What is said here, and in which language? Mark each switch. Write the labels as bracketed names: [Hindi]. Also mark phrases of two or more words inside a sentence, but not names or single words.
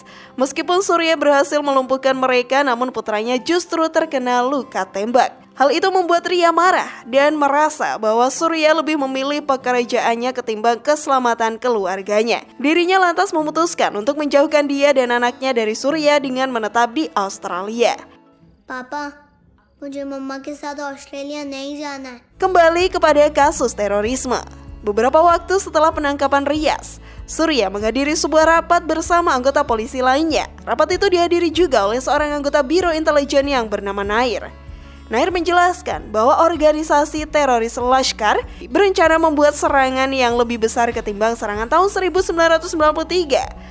[Indonesian] Meskipun Surya berhasil melumpuhkan mereka, namun putranya justru terkena luka tembak. Hal itu membuat Ria marah dan merasa bahwa Surya lebih memilih pekerjaannya ketimbang keselamatan keluarganya. Dirinya lantas memutuskan untuk menjauhkan dia dan anaknya dari Surya dengan menetap di Australia. [Hindi] Papa, मुझे मम्मा के साथ ऑस्ट्रेलिया नहीं जाना है. [Indonesian] Kembali kepada kasus terorisme. Beberapa waktu setelah penangkapan Riaz, Surya menghadiri sebuah rapat bersama anggota polisi lainnya. Rapat itu dihadiri juga oleh seorang anggota Biro Intelijen yang bernama Nair. Nair menjelaskan bahwa organisasi teroris Lashkar berencana membuat serangan yang lebih besar ketimbang serangan tahun 1993.